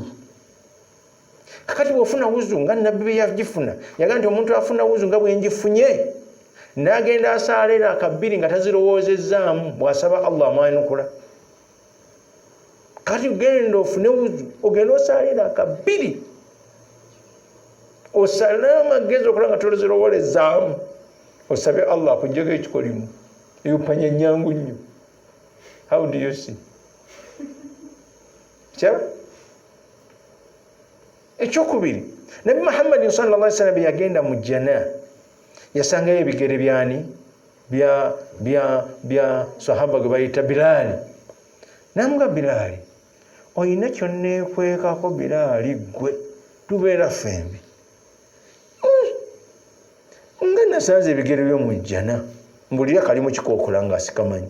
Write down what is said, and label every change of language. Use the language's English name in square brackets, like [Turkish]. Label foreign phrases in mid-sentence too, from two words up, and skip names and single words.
[Ganda] Kakati bw'ofuna wuzu nga nabbi bwe yagifuna yagaa nti omuntu afuna wuzu nga bwengifunye n'agenda asaala era akabbiri nga tazirowoozezaamu, bw'asaba Allah amwanukula. Kati genda ofune wuzu ogenda osaala era akabbiri osale amagezi okola nga tozirowoolezaamu, osabe Allah akuggyeko ekikolimo. Eyo panya nnyangu nnyo. [English] How do you see? [Ganda] Kyaba ekyokubiri, Nabi Muhammad [Arabic] صلى الله عليه وسلم [Ganda] yagenda mu jana yasangayo ebigere byani bya sahaba gwe bayita Bilali. Namuga Bilali, oyina kyonneekwekako Bilali gwe tubeera fembi nga nasanze ebigere by'omujjana mbulira kali mu kikookola nga sikamanyi.